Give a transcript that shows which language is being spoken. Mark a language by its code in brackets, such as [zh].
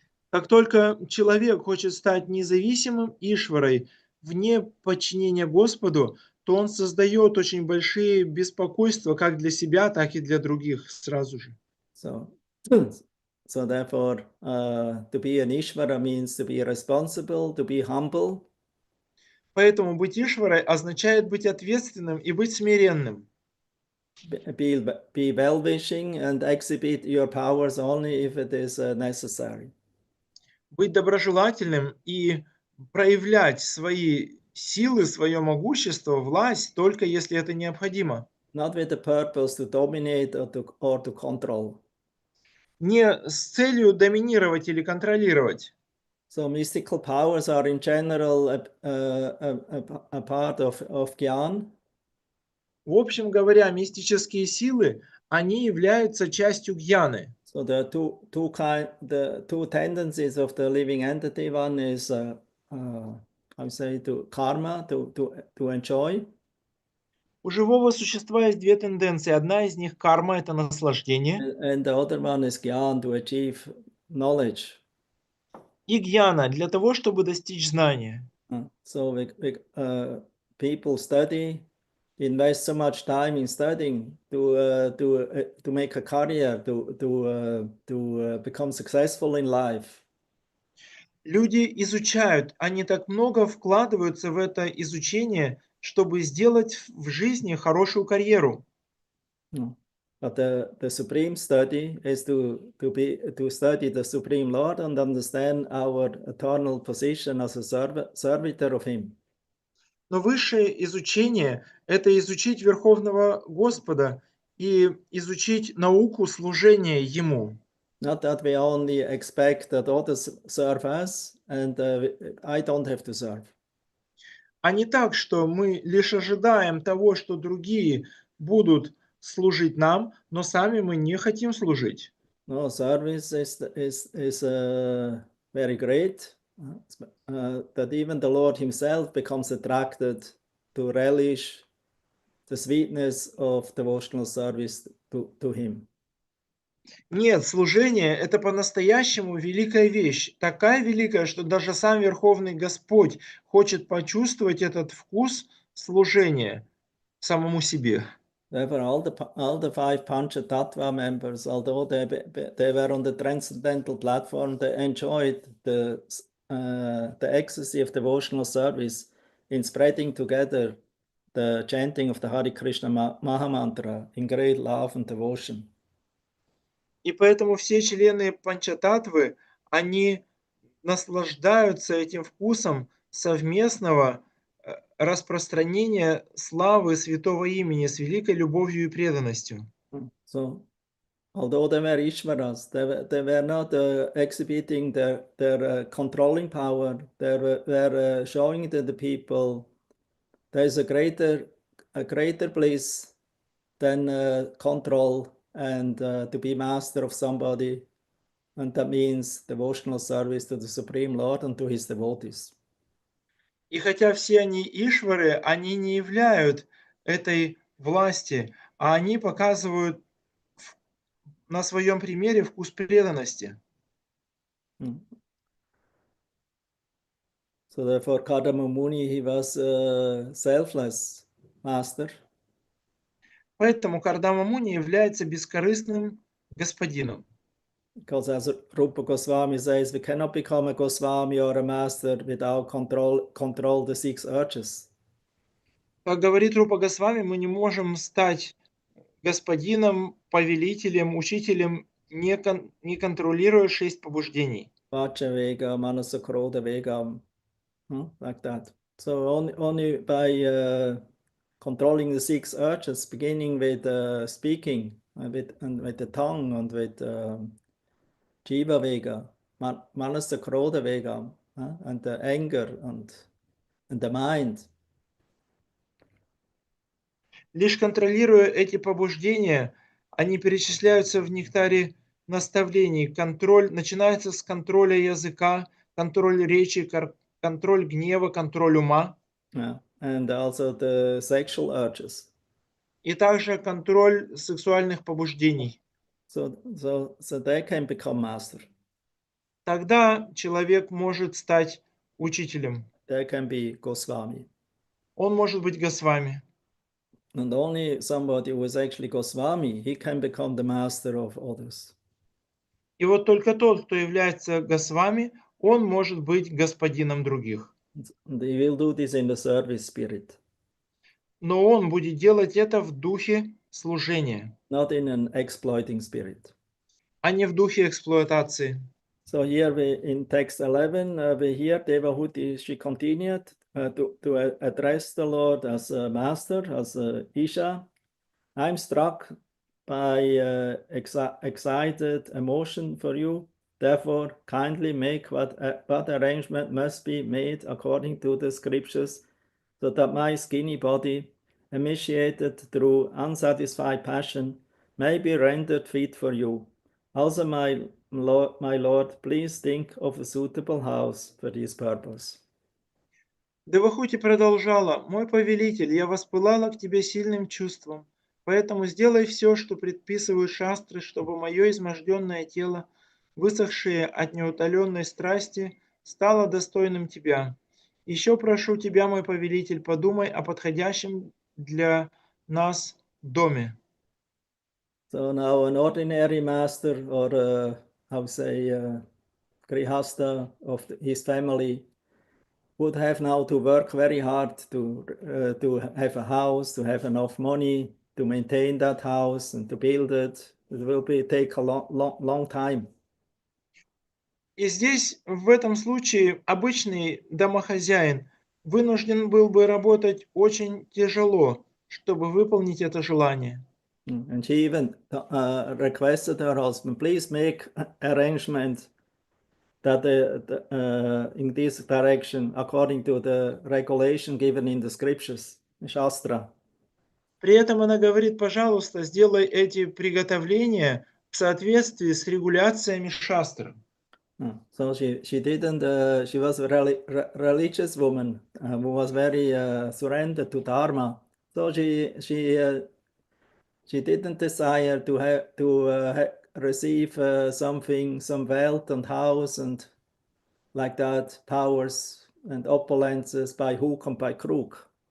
[ru] Как только человек хочет стать независимым Ишварой, вне подчинения Господу, то он создает очень большие беспокойства как для себя, так и для других сразу же. [en] So therefore, to be an Ishvara means to be responsible, to be humble. [ru] Поэтому быть Ишварой означает быть ответственным и быть смиренным. [en] Be well-wishing and exhibit your powers only if it is necessary. [ru] Быть доброжелательным и проявлять свои силы, свое могущество, власть, только если это необходимо. [en] Not with the purpose to dominate or to control. [ru] Не с целью доминировать или контролировать. [en] So mystical powers are in general a part of Gyan. [ru] В общем говоря, мистические силы, они являются частью гьяны. [en] So there are the two tendencies of the living entity. One is, I say, to karma, to enjoy. [ru] У живого существа есть две тенденции. Одна из них карма – это наслаждение, [en] and the other one is gyan, to achieve knowledge. [ru] и гьяна для того, чтобы достичь знания. [en] So people study, invest so much time in studying to make a career, to become successful in life. [ru] Люди изучают, они так много вкладываются в это изучение, чтобы сделать в жизни хорошую карьеру. [en] But the supreme study is to study the Supreme Lord and understand our eternal position as a servitor of Him. [ru] Но высшее изучение – это изучить Верховного Господа и изучить науку служения Ему. [en] Not that we only expect that others serve us and I don't have to serve. [ru] А не так, что мы лишь ожидаем того, что другие будут служить нам, но сами мы не хотим служить. [en] No, service is very great. That even the Lord Himself becomes attracted to relish the sweetness of devotional service to Him. [ru] Нет, служение – это по-настоящему великая вещь. Такая великая, что даже сам Верховный Господь хочет почувствовать этот вкус служения самому себе. [en] Therefore, all the five Panchatattva members, although they were on the transcendental platform, they enjoyed the ecstasy of devotional service in spreading together the chanting of the Hare Krishna Mahamantra in great love and devotion. [ru] И поэтому все члены Панчататтвы, они наслаждаются этим вкусом совместного распространения славы святого имени с великой любовью и преданностью. [en] So, although they were Ishvaras, they were not exhibiting their controlling power. They were showing to the people there is a greater bliss than control and to be master of somebody. And that means devotional service to the Supreme Lord and to His devotees. [ru] И хотя все они Ишвары, они не являют этой власти, а они показывают на своем примере вкус преданности. [en] So therefore, Kardama Muni, he was a selfless master. [ru] Поэтому Кардама Муни является бескорыстным господином. [en] Because as Rupa Goswami says, we cannot become a Goswami or a master without control the six urges. [ru] Как говорит Рупа Госвами, мы не можем стать господином, повелителем, учителем, не контролируя 6 побуждений. [sa] Vacha Vega, Manasa Krodha Vega, like that. [en] So only by controlling the six urges, beginning with speaking, with the tongue, and with Jiva Vega, Manasa Krodha Vega, and the anger and the mind. [ru] Лишь контролируя эти побуждения, они перечисляются в нектаре наставлений. Контроль начинается с контроля языка, контроль речи, контроль гнева, контроль ума. [en] And also the sexual urges. [ru] И также контроль сексуальных побуждений. [en] So they can become master. [ru] Тогда человек может стать учителем. [en] They can be Goswami. [ru] Он может быть Госвами. [en] And only somebody who is actually Goswami, he can become the master of others. [ru] И вот только тот, кто является Госвами, он может быть господином других. [en] And he will do this in the service spirit. [ru] Но он будет делать это в духе служения, [en] Not in an exploiting spirit. [ru] а не в духе эксплуатации. [en] So here in text 11, we hear Devahuti, she continued to address the Lord as a master, as a Isha. I'm struck by excited emotion for you. Therefore, kindly make what arrangement must be made according to the scriptures, so that my skinny body, emaciated through unsatisfied passion, may be rendered fit for you. Also, my Lord, please think of a suitable house for this purpose. [ru] Девахути продолжала: «Мой повелитель, я воспылала к тебе сильным чувством, поэтому сделай все, что предписывают шастры, чтобы мое изможденное тело, высохшее от неутоленной страсти, стало достойным тебя. Еще прошу тебя, мой повелитель, подумай о подходящем для нас доме». [en] So now an ordinary master or how say Grihasta of his family would have now to work very hard to have a house, to have enough money, to maintain that house and to build it. It will take a long time. [ru] И здесь, в этом случае, обычный домохозяин вынужден был бы работать очень тяжело, чтобы выполнить это желание. [en] And she even requested her husband, please make arrangements that in this direction, according to the regulation given in the scriptures, Shastra. [ru] При этом она говорит: пожалуйста, сделай эти приготовления в соответствии с регуляциями шастр. [en] So she didn't, she was a religious woman who was very surrendered to Dharma. So she didn't desire to have to receive something, some wealth and house and like that, powers and opulences by hook and by crook.